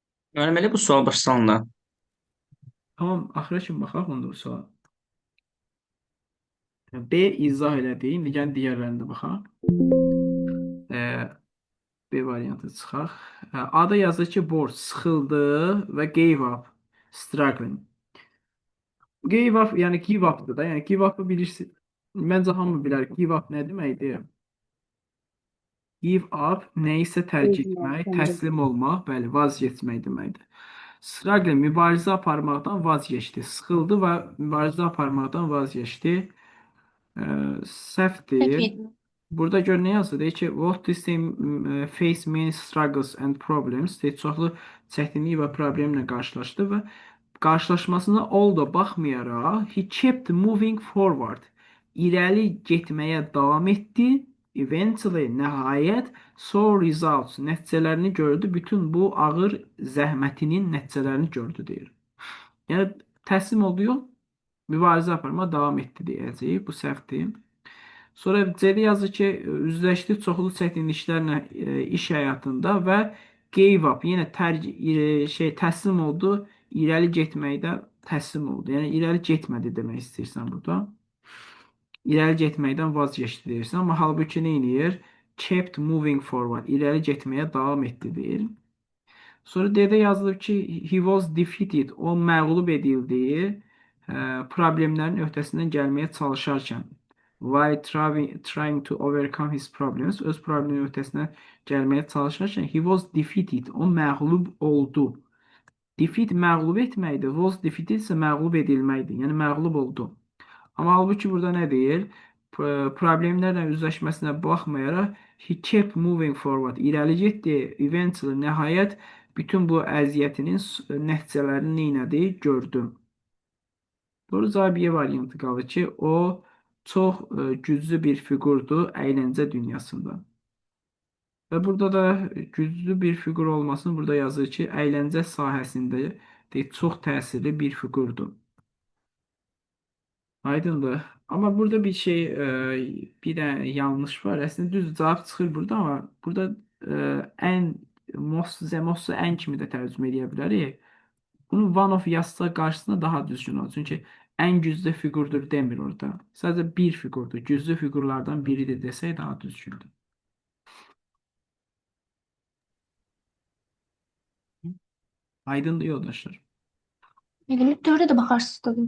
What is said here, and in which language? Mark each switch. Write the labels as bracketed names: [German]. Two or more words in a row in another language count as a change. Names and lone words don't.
[Azerbaijani] Müəllim, elə bu sual başlandı. Tamam, axıra kimi baxaq onda bu suala. B izah elədi. İndi gəlin digərlərinə də baxaq. B variantı çıxaq. A-da yazır ki, bored, sıxıldı və [English] gave up, [Azerbaijani] struggling. [English] Gave up, [Azerbaijani] yəni [English] give up- [Azerbaijani] dır da. Yəni [English] give up- [Azerbaijani] ı bilirsiniz. Məncə hamı bilər. [English] Give up [Azerbaijani] nə deməkdir? [English] Give up [Azerbaijani] nəyisə tərk etmək, təslim olmaq, bəli, vaz keçmək deməkdir. Struggle mübarizə aparmaqdan vaz keçdi. Sıxıldı və mübarizə aparmaqdan vaz keçdi. Səhv Səhvdir. etdim. Burada gör nə yazır? Deyir ki, [English] what this team face many struggles and problems. [Azerbaijani] Deyir, çoxlu çətinlik və problemlə qarşılaşdı və qarşılaşmasına all da baxmayaraq [English] he kept moving forward. [Azerbaijani] İrəli getməyə davam etdi. Eventually, nəhayət, [English] saw results, [Azerbaijani] nəticələrini gördü. Bütün bu ağır zəhmətinin nəticələrini gördü deyir. Yəni təslim oldu yox, mübarizə aparmağa davam etdi deyəcəyik. Bu səhvdir. Sonra C-də yazır ki, üzləşdi çoxlu çətinliklərlə iş həyatında və [English] gave up, [Azerbaijani] yenə təslim oldu, irəli getməkdə təslim oldu. Yəni irəli getmədi demək istəyirsən burada. İrəli getməkdən vaz keçdi deyirsən, amma halbuki nə edir? [English] Kept moving forward, [Azerbaijani] irəli getməyə davam etdi deyir. Sonra D-də yazılıb ki, [English] he was defeated, [Azerbaijani] o məğlub edildi, problemlərin öhdəsindən gəlməyə çalışarkən. [English] While trying to overcome his problems, [Azerbaijani] öz problemin öhdəsindən gəlməyə çalışarkən [English] he was defeated, [Azerbaijani] o məğlub oldu. Defeat məğlub etməkdir, [English] was defeated [Azerbaijani] isə məğlub edilməkdir, yəni məğlub oldu. Amma halbuki burada nə deyir? Problemlərlə üzləşməsinə baxmayaraq [English] he kept moving forward. [Azerbaijani] İrəli getdi. Eventually, nəhayət bütün bu əziyyətinin nəticələrini neynədi? Gördüm. Doğru cavab Y variantı qalır ki, o çox güclü bir fiqurdur əyləncə dünyasında. Və burada da güclü bir fiqur olmasını burada yazır ki, əyləncə sahəsində çox təsirli bir fiqurdur. Aydındır. Amma burada bir şey, bir də yanlış var. Əslində düz cavab çıxır burada, amma burada ən most ən kimi də tərcümə edə bilərik. Bunu [English] one of [Azerbaijani] yazsa qarşısına daha düzgün olur. Çünki ən güclü fiqurdur demir orada. Sadəcə bir fiqurdur. Güclü fiqurlardan biridir desək daha düzgündür. Aydındır yoldaşlar. Elimi dördə də baxarsınız da.